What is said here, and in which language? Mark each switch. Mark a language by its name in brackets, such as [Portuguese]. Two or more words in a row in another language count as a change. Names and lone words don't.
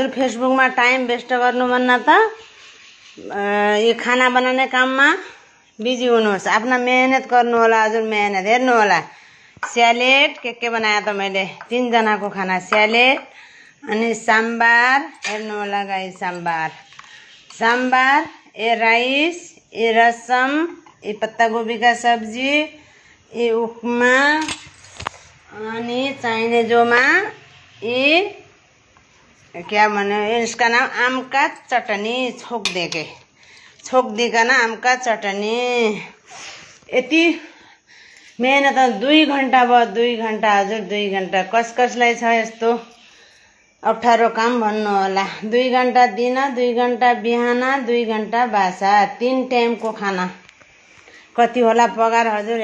[Nepali] फेसबुकमा [English] time waste [Nepali] गर्नु भन्न त यो खाना बनाउने काममा बिजी हुनुहोस्, आफ्ना मेहनत गर्नु होला हजुर। मेहनत हेर्नु होला, स्यालेड के बनाए त मैले 3 जनाको खाना, स्यालेड अनि सांबार। हेर्नु होला गाइस, [Hindi] सांबार, ये राइस, ये रसम, ये पत्ता गोभी का सब्जी, ये उपमा [Nepali] अनि चाहिने जोमा [Hindi] ये क्या भने इसका नाम आम का चटनी, छोक देकन आम का चटनी। [Nepali] यति मेहनत 2 घण्टा भयो, 2 घण्टा हजुर, 2 घण्टा। कसलाई छ यस्तो अप्ठ्यारो काम भन्नु होला। 2 घण्टा दिन, 2 घण्टा बिहान, 2 घण्टा भाषा, 3 टाइमको खाना। कति होला पगार हजुर।